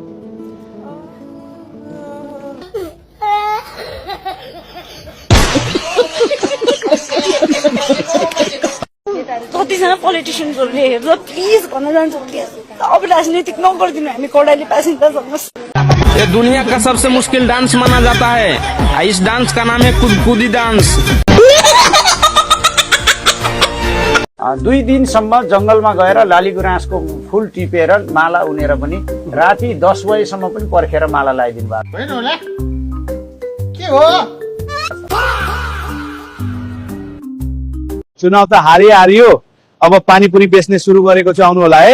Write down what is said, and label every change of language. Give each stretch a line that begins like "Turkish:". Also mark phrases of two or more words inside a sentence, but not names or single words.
Nepali: कतिजना पोलिटिसियन्सहरूले हेर्दा प्लिज भन्न जान्छ अब राजनीतिक नगरिदिनु हामी कौडाली बासिन्दासँग।
Hindi: ये दुनिया का सबसे मुश्किल डांस माना जाता है। इस डांस का नाम है कुदकुदी डांस।
Nepali: 2 दिनसम्म जंगलमा गएर लाली गुराँसको फूल टिपेर माला उनेर पनि राति 10 बजेसम्म पनि पर्खेर माला लगाइदिनु भएको होइन होला के हो। चुनाव त हारियो, अब पानीपुरी बेच्ने सुरु गरेको छु, आउनु होला है।